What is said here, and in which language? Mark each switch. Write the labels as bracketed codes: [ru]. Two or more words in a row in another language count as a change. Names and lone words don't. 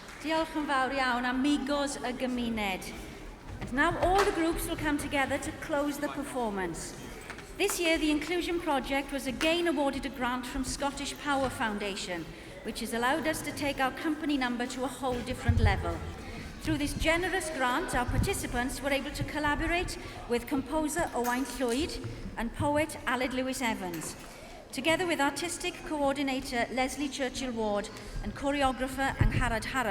[cy] Diolch yn fawr iawn, Amigos y Gymuned. [en] And now all the groups will come together to close the performance. This year, the Inclusion Project was again awarded a grant from Scottish Power Foundation, which has allowed us to take our company number to a whole different level. Through this generous grant, our participants were able to collaborate with composer Owain Llwyd and poet Aled Lewis Evans, together with artistic coordinator Leslie Churchill-Ward and choreographer Angharad Harap.